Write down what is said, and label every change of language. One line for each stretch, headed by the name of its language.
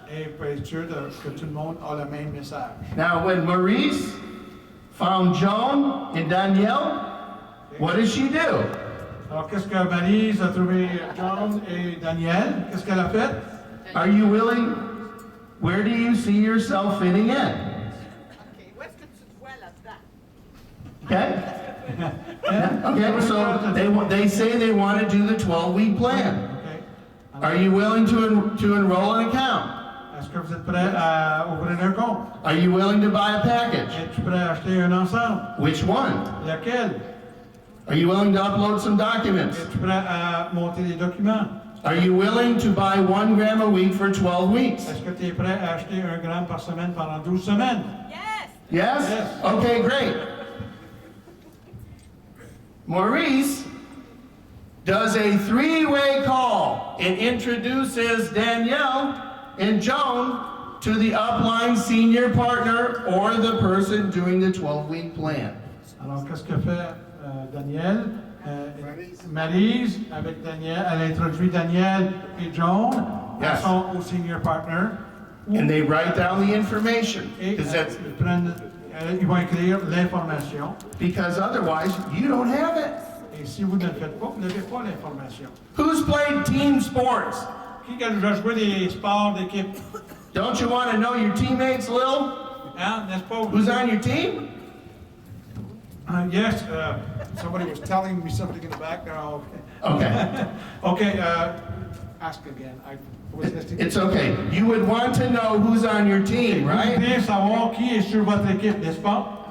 French: et pour être sûr que tout le monde a le même message.
English: Now, when Maurice found Joan and Danielle, what did she do?
French: Alors, qu'est-ce que Maryse a trouvé John et Daniel? Qu'est-ce qu'elle a fait?
English: Are you willing? Where do you see yourself fitting in?
French: OK, où est-ce que tu te vois là-dedans?
English: Okay? Okay, so they say they want to do the 12-week plan. OK. Are you willing to enroll an account?
French: Est-ce que vous êtes prêts à ouvrir un compte?
English: Are you willing to buy a package?
French: Es-tu prêt à acheter un ensemble?
English: Which one?
French: Laquelle?
English: Are you willing to upload some documents?
French: Es-tu prêt à monter les documents?
English: Are you willing to buy 1 gram a week for 12 weeks?
French: Est-ce que tu es prêt à acheter 1 gramme par semaine pendant 12 semaines?
English: Yes! Yes? Yes. Okay, great. Maurice does a 3-way call and introduces Danielle and Joan to the upline senior partner or the person doing the 12-week plan.
French: Alors, qu'est-ce que fait Daniel? Maryse, avec Daniel, elle introduit Daniel et John
English: Yes.
French: au senior partner.
English: And they write down the information.
French: Et ils vont écrire l'information.
English: Because otherwise, you don't have it.
French: Et si vous ne le faites pas, vous n'avez pas l'information.
English: Who's played team sports?
French: Qui a déjà joué des sports d'équipe?
English: Don't you want to know your teammates, Lil?
French: Hein, n'est-ce pas?
English: Who's on your team? Yes, somebody was telling me something in the back there. Okay. Okay, ask again. I was listening. It's okay. You would want to know who's on your team,
French: Vous
English: right?
French: voulez savoir qui est sur votre équipe, n'est-ce pas?